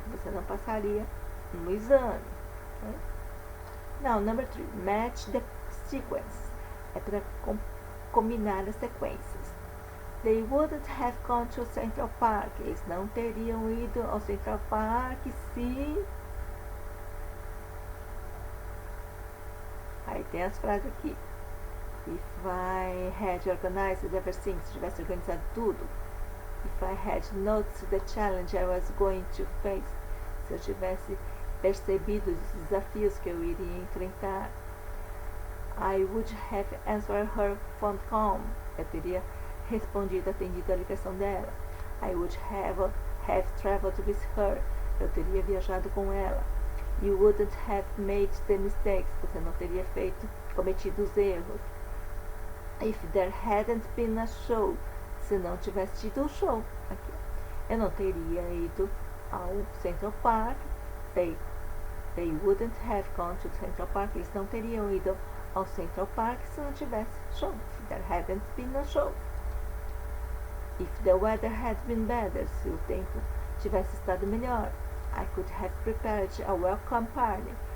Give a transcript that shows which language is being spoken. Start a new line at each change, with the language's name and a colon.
Portuguese: Você não passaria no exame. Okay?
English: Now, number 3. Match the sequence.
Portuguese: É para combinar as sequências.
English: They wouldn't have gone to Central Park.
Portuguese: Eles não teriam ido ao Central Park se... Aí tem as frases aqui.
English: If I had organized everything,
Portuguese: se tivesse organizado tudo.
English: If I had noticed the challenge I was going to face,
Portuguese: se eu tivesse percebido os desafios que eu iria enfrentar.
English: I would have answered her phone call.
Portuguese: Eu teria respondido, atendido a ligação dela.
English: I would have traveled with her.
Portuguese: Eu teria viajado com ela.
English: You wouldn't have made the mistakes.
Portuguese: Você não teria cometido os erros.
English: If there hadn't been a show.
Portuguese: Se não tivesse tido um show. Aqui. Eu não teria ido ao Central Park.
English: They wouldn't have gone to Central Park.
Portuguese: Eles não teriam ido ao Central Park se não tivesse show.
English: If there hadn't been a show. If the weather had been better.
Portuguese: Se o tempo tivesse estado melhor.
English: I could have prepared a welcome party.